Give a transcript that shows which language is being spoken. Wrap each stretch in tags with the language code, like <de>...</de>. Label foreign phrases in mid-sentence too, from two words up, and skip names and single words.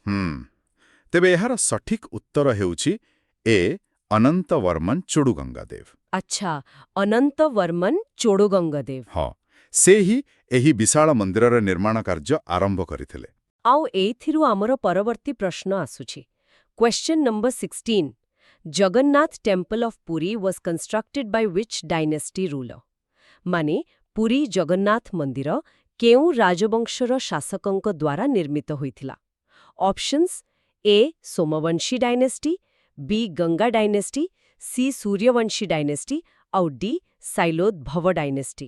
<or>ତେବେ ଏହାର ସଠିକ୍ ଉତ୍ତର ହେଉଛି ଏ ଅନନ୍ତବର୍ମନ ଚୋଡ଼ୁଗଙ୍ଗାଦେବ ଆଚ୍ଛା ଅନନ୍ତବର୍ମନ ଚୋଡ଼ଗଙ୍ଗାଦେବ ହଁ ସେ ହିଁ ଏହି ବିଶାଳ ମନ୍ଦିରର ନିର୍ମାଣ କାର୍ଯ୍ୟ ଆରମ୍ଭ କରିଥିଲେ ଆଉ ଏଇଥିରୁ ଆମର ପରବର୍ତ୍ତୀ ପ୍ରଶ୍ନ ଆସୁଛି</or> <en>Question number 16. Jagannath Temple of Puri was constructed by which dynasty ruler?</en> <or>ମାନେ ପୁରୀ ଜଗନ୍ନାଥ ମନ୍ଦିର କେଉଁ ରାଜବଂଶର ଶାସକଙ୍କ ଦ୍ୱାରା ନିର୍ମିତ ହୋଇଥିଲା ଅପସନ୍ସ ଏ ସୋମବଂଶୀ ଡାଇନେଷ୍ଟି ବି ଗଙ୍ଗା ଡାଇନେଷ୍ଟି ସି ସୂର୍ଯ୍ୟବଂଶୀ ଡାଇନେଷ୍ଟି ଆଉ ଡି ସାଇଲୋଦଭବ ଡାଇନେଷ୍ଟି</or>